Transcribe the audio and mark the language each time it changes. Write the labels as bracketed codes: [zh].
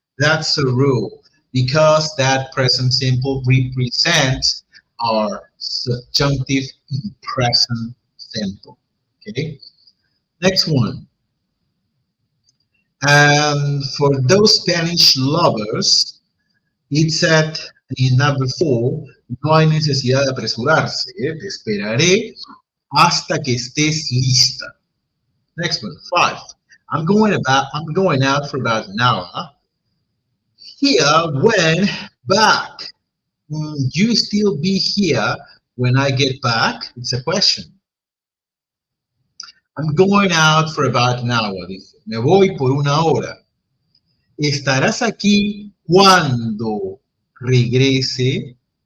[en] That's a rule because that present simple represents our subjunctive in present simple. Okay. Next one. And for those Spanish lovers, it said In number 4, [es] no hay necesidad de apresurarse. Te esperaré hasta que estés lista. [en] Next one, 5. I'm going out for about an hour. Here, when, back. You still be here when I get back? It's a question. I'm going out for about an hour. [es] Dice, me voy por una hora. Estarás aquí cuando regrese.